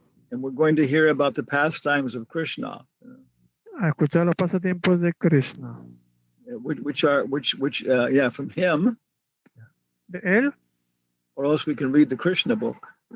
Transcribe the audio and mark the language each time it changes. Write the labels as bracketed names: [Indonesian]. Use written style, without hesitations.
[English] And we're going to hear about the pastimes of Krishna, [Spanish] a escuchar los pasatiempos de Krishna. [English] which from him, [Spanish] De él, [English] or else we can read the Krishna book.